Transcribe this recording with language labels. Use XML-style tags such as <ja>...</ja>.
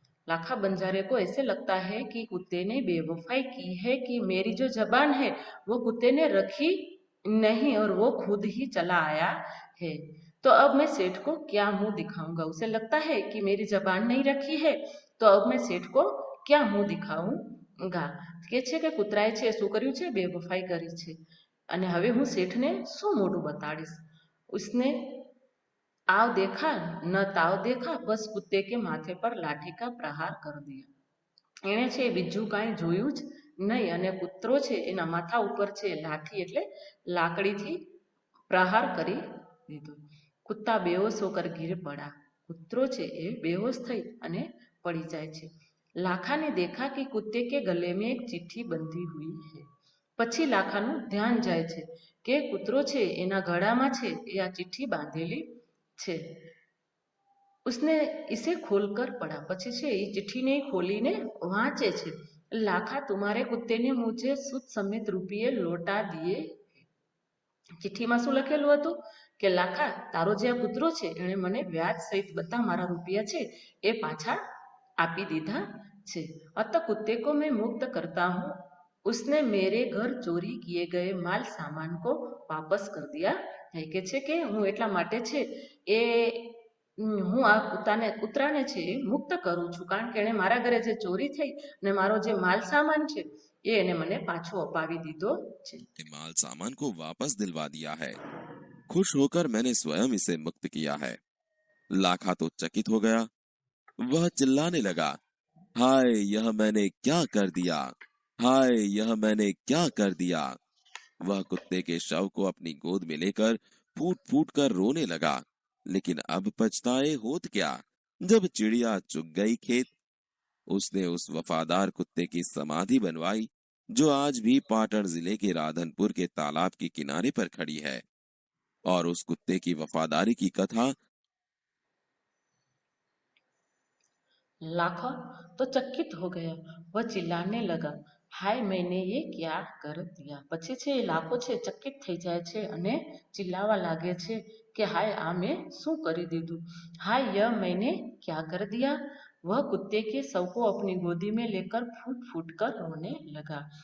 <hi>लाखा बंजारे को ऐसे लगता है कि कुत्ते ने बेवफाई की है, कि मेरी जो जबान है वो कुत्ते ने रखी नहीं और वो खुद ही चला आया है. तो अब मैं सेठ को क्या मुंह दिखाऊंगा. उसे लगता है कि मेरी जबान नहीं रखी है, तो अब मैं सेठ को क्या मुंह दिखाऊंगा.</hi> <gu>કે છે કે કૂતરાએ છે શું કર્યું છે? બેવફાઈ કરી છે અને હવે હું શેઠને શું મોઢું બતાડીશ.</gu> <hi>उसने आव देखा न ताव देखा, बस कुत्ते के माथे पर लाठी का प्रहार कर दिया.</hi> <gu>એણે છે બીજું કાંઈ જોયું જ નહીં અને કૂતરો છે એના માથા ઉપર છે લાઠી એટલે લાકડીથી પ્રહાર કરી દીધો.</gu> <hi>कुत्ता बेहोश होकर गिर पड़ा.</hi> <gu>કૂતરો છે એ બેહોશ થઈ અને પડી જાય છે.</gu> <hi>लाखा ने देखा कि कुत्ते के गले में एक चिट्ठी बंधी हुई है.</hi> <gu>પછી લાખાનું ધ્યાન જાય છે કે કૂતરો છે એના ગળામાં છે એ આ ચિઠ્ઠી બાંધેલી છે.</gu> <hi>उसने इसे खोलकर पढ़ा.</hi> <gu>પછી છે એ ચિઠ્ઠીને ખોલીને વાંચે છે.</gu> <hi>लाखा, तुम्हारे कुत्ते ने मुझे सूद समेत रुपये लौटा दिए.</hi> <gu>ચિઠ્ઠીમાં શું લખેલું હતું કે લાખા, તારો જે આ કૂતરો છે એણે મને વ્યાજ સહિત બધા મારા રૂપિયા છે એ પાછા આપી દીધા છે.</gu> <hi>अतः कुत्ते को मैं मुक्त करता हूँ. उसने मेरे घर चोरी किए गए माल सामान को वापस कर दिया है.</hi> <gu>કે છે કે હું એટલા માટે છે એ હું આ કૂતરાને છે એ મુક્ત કરું છું, કારણ કે એણે મારા ઘરે જે ચોરી થઈ અને મારો જે માલ સામાન છે એ એને મને પાછો અપાવી દીધો છે.</gu> <hi>माल सामान को वापस दिलवा दिया है। खुश होकर मैंने स्वयं इसे मुक्त किया है। लाखा तो चकित हो गया। वह चिल्लाने लगा, हाय यह मैंने क्या कर दिया, हाय यह मैंने क्या कर दिया। वह कुत्ते के शव को अपनी गोद में लेकर फूट फूट कर रोने लगा। लेकिन अब पछताए होत क्या, जब चिड़िया चुग गई खेत। उसने उस वफादार कुत्ते की समाधि बनवाई, जो आज भी पाटन जिले के राधनपुर के तालाब के किनारे पर खड़ी है। और उस कुत्ते की वफादारी की कथा। लाखा तो चकित हो गया, वह चिल्लाने लगा, हाय मैंने ये क्या कर दिया।</hi> <gu>પછી છે એ લાખો છે ચકિત થઈ જાય છે અને ચિલ્લાવા લાગે છે કે હાય આ મેં શું કરી દીધું।</gu> <hi>हाय यह मैंने क्या कर दिया। वह कुत्ते के शव को अपनी गोदी में लेकर फूट फूट कर रोने लगा।</hi>